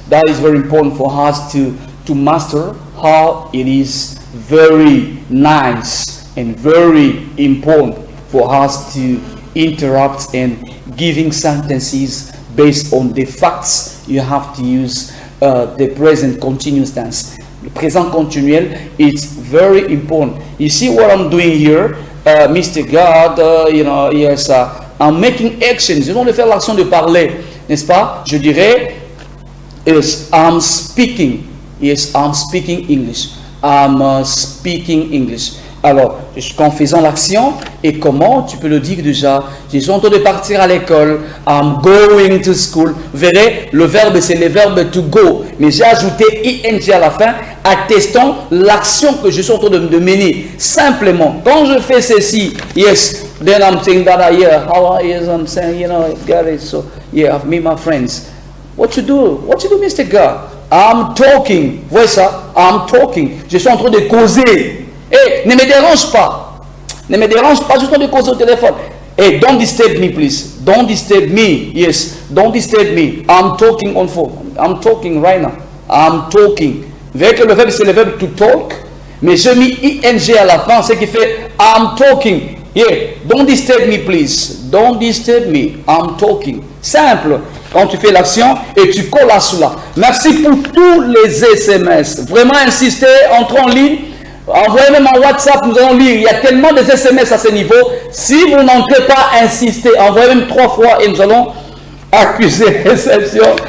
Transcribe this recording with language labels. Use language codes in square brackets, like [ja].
[en] That is very important for us to master how it is very nice and very important for us to interrupt and giving sentences based on the facts. You have to use the present continuous tense. [fr] Le présent continuel [en] is very important. You see what I'm doing here? Mr. God, yes, I'm making actions. [fr] Je viens de faire l'action de parler, n'est-ce pas? Je dirais, [en] yes, I'm speaking. Yes, I'm speaking English. I'm speaking English. [fr] Alors, en faisant l'action, et comment tu peux le dire déjà? Je suis en train de partir à l'école. [en] I'm going to school. [fr] Vous verrez, le verbe, c'est le verbe to go. Mais j'ai ajouté ing à la fin, attestant l'action que je suis en train de mener. Simplement, quand je fais ceci, [en] yes, then I'm saying that, yeah, how are you? I'm saying, you know, got it. So, yeah, I've met my friends. What you do? What you do, Mr. God? I'm talking. [fr] Vous voyez ça? [en] I'm talking. [fr] Je suis en train de causer. Hey, ne me dérange pas. Ne me dérange pas, je suis en train de causer au téléphone. [en] Hey, don't disturb me, please. Don't disturb me. Yes, don't disturb me. I'm talking on phone. I'm talking right now. I'm talking. [fr] Vous voyez que le verbe, c'est le verbe to talk. Mais j'ai mis ing à la fin, ce qui fait [en] I'm talking. Yeah, don't disturb me, please. Don't disturb me. I'm talking. Simple. [fr] Quand tu fais l'action et tu colles à cela. Merci pour tous les SMS. Vraiment insister, entrez en ligne. Envoyez même en WhatsApp, nous allons lire. Il y a tellement de SMS à ce niveau. Si vous n'entrez pas, insistez. Envoyez même 3 fois et nous allons accuser réception.